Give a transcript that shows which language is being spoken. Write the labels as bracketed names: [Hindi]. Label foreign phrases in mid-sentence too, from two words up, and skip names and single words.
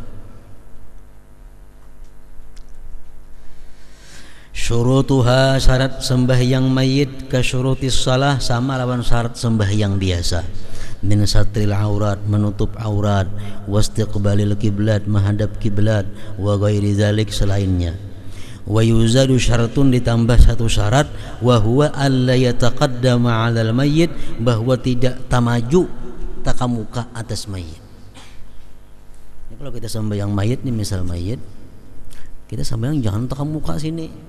[Banjar] Syurutuha, syarat sembahyang mayit, [Arabic] كشروط الصلاة, [Banjar] sama lawan syarat sembahyang biasa. [Arabic] من ستر العورة, [Banjar] menutup aurat, [Arabic] واستقبال القبلة, [Banjar] menghadap kiblat, [Arabic] وغير ذلك, selainnya. ويزاد شرط, [Banjar] ditambah satu syarat, [Arabic] وهو ألا يتقدم على الميت, [Banjar] bahwa tidak tamaju, takamuka atas mayit. Ini kalau kita sembahyang mayit nih, misal mayit, kita sembahyang jangan takamuka sini.